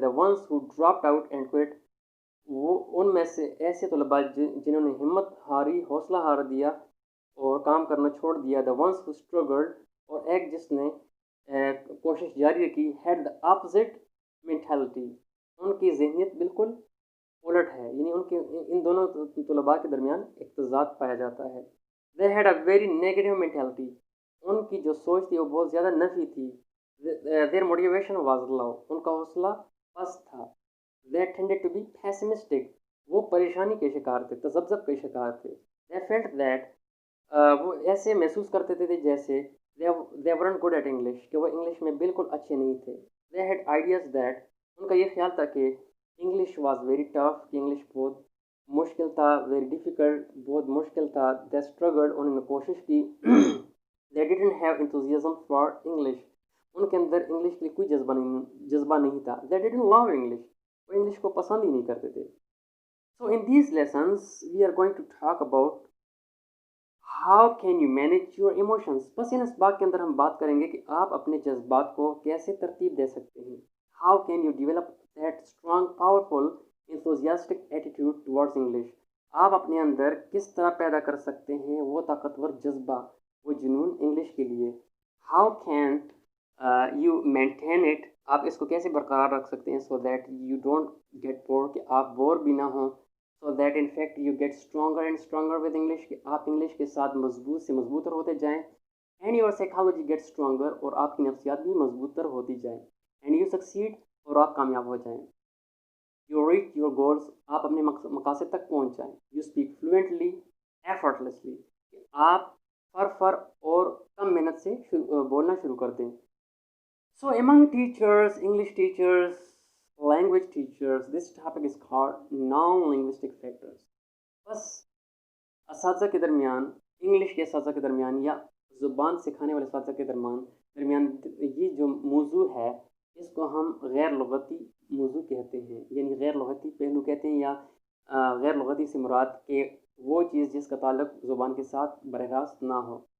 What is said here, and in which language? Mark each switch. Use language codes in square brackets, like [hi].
[en] the ones who dropped out and quit. [ur] وہ ان میں سے ایسے طلباء جنہوں نے ہمت ہاری، حوصلہ ہار دیا اور کام کرنا چھوڑ دیا. [en] the ones who struggled. [ur] اور ایک جس نے کوشش جاری رکھی. [en] had the opposite mentality. [ur] ان کی ذہنیت بالکل الٹ ہے، یعنی ان دونوں طلباء کے درمیان اقتضاد پایا جاتا ہے. [en] they had a very negative mentality. [ur] ان کی جو سوچ تھی وہ بہت زیادہ نفی تھی. [en] their motivation was low. [ur] ان کا حوصلہ پست تھا. [en] they tended to be pessimistic. [ur] وہ پریشانی کے شکار تھے، تذبذب کے شکار تھے. [en] they felt that. [ur] وہ ایسے محسوس کرتے تھے جیسے [en] they weren't good at English، [ur] کہ وہ انگلش میں بالکل اچھے نہیں تھے. [en] they had ideas that. [ur] ان کا یہ خیال تھا کہ [en] English was very tough, [ur] کہ انگلش بہت مشکل تھا. [en] very difficult, [ur] بہت مشکل تھا. [en] they struggled. [ur] انہوں نے کوشش کی. [en] they didn't have enthusiasm for English. [ur] ان کے اندر انگلش کے لیے کوئی جذبہ نہیں تھا. [en] they didn't love English. [ur] وہ انگلش کو پسند ہی نہیں کرتے تھے. [en] so in these lessons we are going to talk about how can you manage your emotions. [ur] بس ان اسباق کے اندر ہم بات کریں گے کہ آپ اپنے جذبات کو کیسے ترتیب دے سکتے ہیں. [en] how can you develop that strong, powerful, enthusiastic attitude towards English. [ur] آپ اپنے اندر کس طرح پیدا کر سکتے ہیں وہ طاقتور جذبہ، وہ جنون انگلش کے لیے. [en] how can you maintain it. [ur] آپ اس کو کیسے برقرار رکھ سکتے ہیں [en] so that you don't get bored، [ur] کہ آپ بور بھی نہ ہوں. [en] so that in fact you get stronger and stronger with English، [ur] کہ آپ انگلش کے ساتھ مضبوط سے مضبوط تر ہوتے جائیں. [en] and your psychology gets stronger، [ur] اور آپ کی نفسیات بھی مضبوط تر ہوتی جائیں. [en] and you succeed، [ur] اور آپ کامیاب ہو جائیں. [en] you reach your goals، [ur] آپ اپنے مقاصد تک پہنچ جائیں. [en] you speak fluently, effortlessly، [ur] کہ آپ فر اور کم محنت سے بولنا شروع کر دیں. [en] so among teachers, English teachers, language teachers, this topic is called non-linguistic factors. [ur] بس اساتذہ کے درمیان، انگلش کے اساتذہ کے درمیان یا زبان سکھانے والے اساتذہ کے درمیان یہ جو موضوع ہے اس کو ہم غیر لغتی موضوع کہتے ہیں، یعنی غیر لغتی پہلو کہتے ہیں، یا غیر لغتی سے مراد کہ وہ چیز جس کا تعلق زبان کے ساتھ براہ راست نہ ہو.